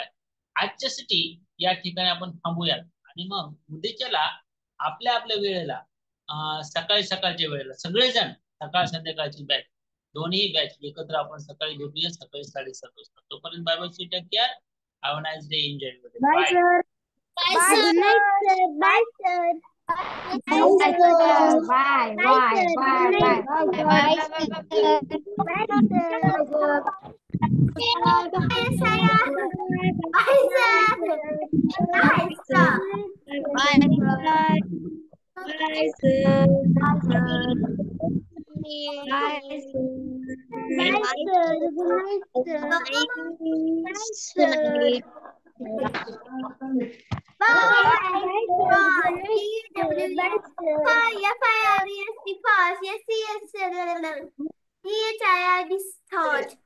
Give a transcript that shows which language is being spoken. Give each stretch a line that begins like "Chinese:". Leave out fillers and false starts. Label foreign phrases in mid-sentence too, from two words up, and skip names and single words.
Marathi: आजच्यासाठी या ठिकाणी आपण थांबूयात आणि मग उद्याच्याला आपल्या आपल्या वेळेला सकाळी सकाळच्या वेळेला सगळेजण सकाळ संध्याकाळची बॅच दोन्ही बॅच एकत्र आपण सकाळी भेटूया सकाळी 7:30 वाजता.
English: तोपर्यंत bye bye. take care. have a nice day. enjoy. Bye, sir. Bye, sir. Bye, sir. Bye, sir. Bye, bye, bye, bye. Bye, sir. Bye, sir. Bye, Saya. Bye, sir. Bye, sir. Bye, sir. Bye, sir. Good night, sir. Bye, sir. Bye, sir. Bye, sir. child is third.